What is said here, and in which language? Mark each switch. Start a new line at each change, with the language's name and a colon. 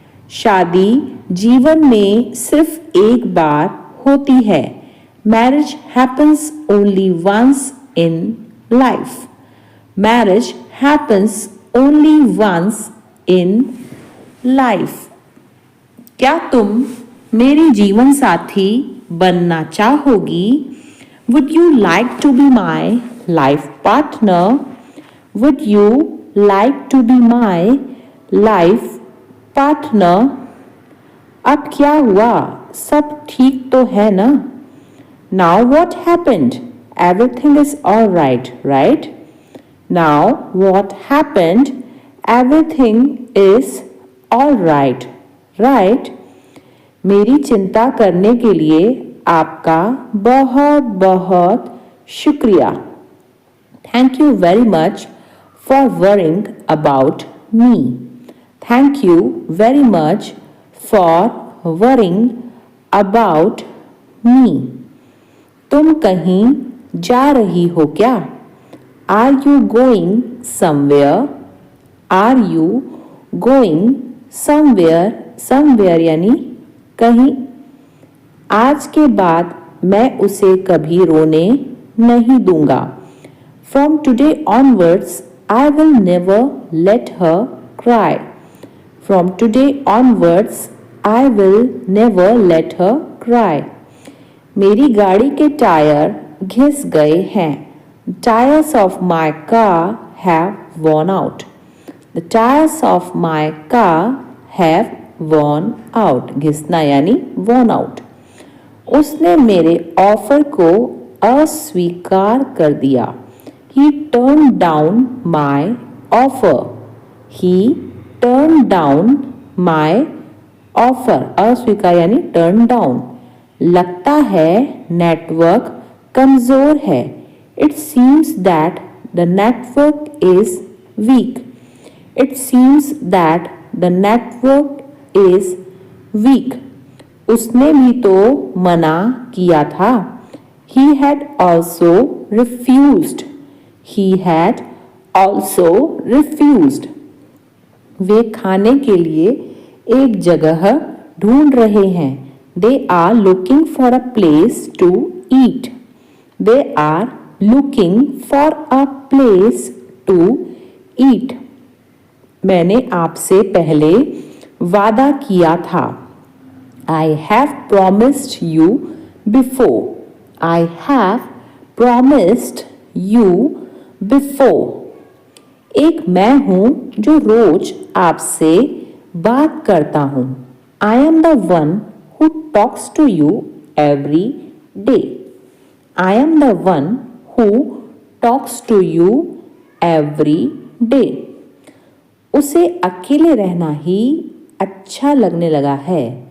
Hindi: शादी जीवन में सिर्फ एक बार होती है।
English: Marriage happens only once in life. Marriage happens only once in life.
Hindi: क्या तुम मेरी जीवन साथी बनना चाहोगी?
English: Would you like to be my life partner? Would you like to be my life partner?
Hindi: अब क्या हुआ? सब ठीक तो है ना?
English: Now what happened? Everything is all right, right? Now what happened? Everything is all right, right?
Hindi: मेरी चिंता करने के लिए आपका बहुत बहुत शुक्रिया।
English: Thank you very much for worrying about me. Thank you very much for worrying about me.
Hindi: तुम कहीं जा रही हो क्या?
English: Are you going somewhere? Are you going somewhere?
Hindi: Somewhere यानी कहीं। आज के बाद मैं उसे कभी रोने नहीं दूंगा।
English: From today onwards, I will never let her cry. From today onwards, I will never let her cry.
Hindi: मेरी गाड़ी के टायर घिस गए हैं।
English: Tires of my car have worn out. The tires of my car have worn out.
Hindi: घिसना यानी worn out. उसने मेरे offer को अस्वीकार कर दिया।
English: He turned down my offer. He turned down my offer.
Hindi: अस्वीकार यानी
English: turn down.
Hindi: लगता है नेटवर्क कमज़ोर है.
English: It seems that the network is weak. It seems that the network is weak.
Hindi: उसने भी तो मना किया था.
English: He had also refused. He had also refused.
Hindi: वे खाने के लिए एक जगह ढूंढ रहे हैं.
English: They are looking for a place to eat. They are looking for a place to eat.
Hindi: मैंने आपसे पहले वादा किया था.
English: I have promised you before. I have promised you before.
Hindi: एक मैं हूँ जो रोज आपसे बात करता हूँ.
English: I am the one who talks to you every day. I am the one who talks to you every day.
Hindi: उसे अकेले रहना ही अच्छा लगने लगा है.